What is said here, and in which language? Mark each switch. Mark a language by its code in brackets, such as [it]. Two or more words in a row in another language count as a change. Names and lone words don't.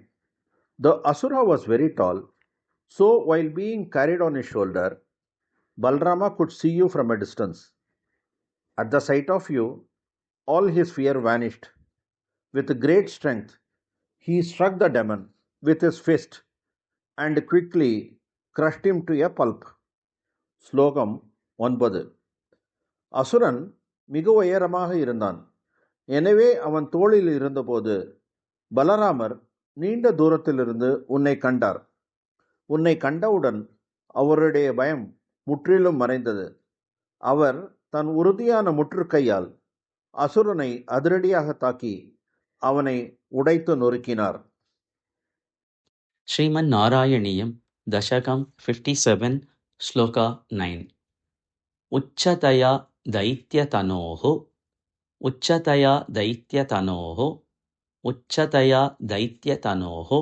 [en] The Asura was very tall, so while being carried on his shoulder, Balrama could see you from a distance. At the sight of you, all his fear vanished. With great strength, he struck the demon with his fist and quickly crushed him to a pulp. [ta] ஸ்லோகம் 9. அசுரன் மிக உயரமாக இருந்தான். எனவே அவன் தோளில் இருந்தபோது பலராமர் நீண்ட தூரத்திலிருந்து உன்னை கண்டார். உன்னை கண்டவுடன் அவருடைய பயம் முற்றிலும் மறைந்தது. அவர் தன் உறுதியான முற்றுகையால் அசுரனை அதிரடியாக தாக்கி அவனை உடைத்து நொறுக்கினார். [sa] Sriman Narayaniam Dashakam 57 Sloka 9 उच्चतया दैत्यतनोः उच्चतया दैत्यतनोः उच्चतया दैत्यतनोः